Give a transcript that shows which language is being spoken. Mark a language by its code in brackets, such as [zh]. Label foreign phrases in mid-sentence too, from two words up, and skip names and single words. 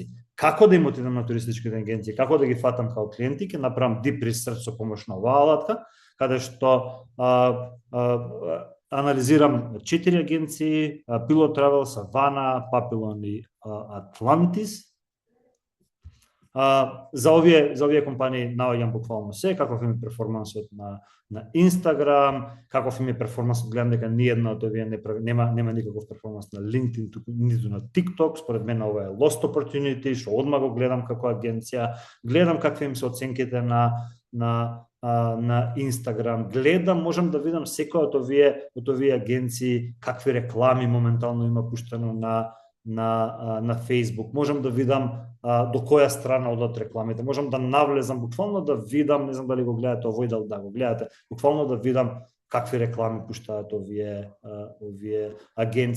[mk] Како да им отидам на туристичките агенции, како да ги фатам како клиенти, ќе направам [en] deep research [mk] со помош на оваа алатка, каде што анализирам 4 агенции, Pilot Travel, Savana, Papillon и Atlantis. За овие компании наоѓам буквално се, каков им е перформансот на Instagram, каков им е перформансот, гледам дека ни една од овие нема никаков перформанс на LinkedIn, ниту на TikTok, според мен ова е [en] lost opportunity, [mk] што одма го гледам како агенција, гледам какви им се оценките на Instagram, гледам, можам да видам секој од овие агенции, какви реклами моментално има пуштено на Facebook, можам да видам до која страна одат рекламите, можам да навлезам, буквално да видам, не знам дали го гледате овој, да го гледате, буквално да видам какви реклами пуштаат овие агенции.